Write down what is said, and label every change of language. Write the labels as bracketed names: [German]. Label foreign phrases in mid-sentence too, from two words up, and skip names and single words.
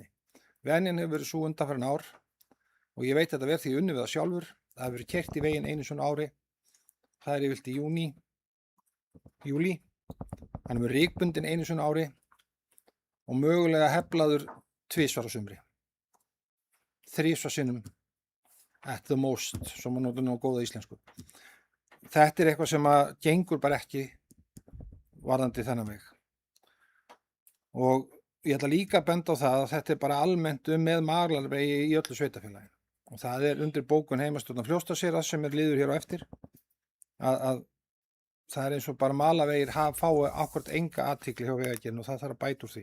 [Icelandic] Venjan hefur verið svo undanfarin ár og ég veit að þetta verð því unnið við það sjálfur. Það hefur verið keyrt í veginn einu svona ári. Það er yfirleitt í júlí. Hann hefur ríkbundin einu svona ári og mögulega heflaður 2 á sumri. [English] 3 sinnum at the most, [Icelandic] sem að nota nú góða íslensku. Þetta er eitthvað sem að gengur bara ekki varðandi þennan veg. Og ég ætla líka að benda á það að þetta er bara almennt með malarvegi í öllu sveitarfélaginu. Og það er undir bókun heimastjórnar Fljótsdalshéraðs sem er liður hér á eftir að það er eins og bara malavegir fái akkúrat enga athygli hjá Vegagerðinni og það þarf að bæta úr því.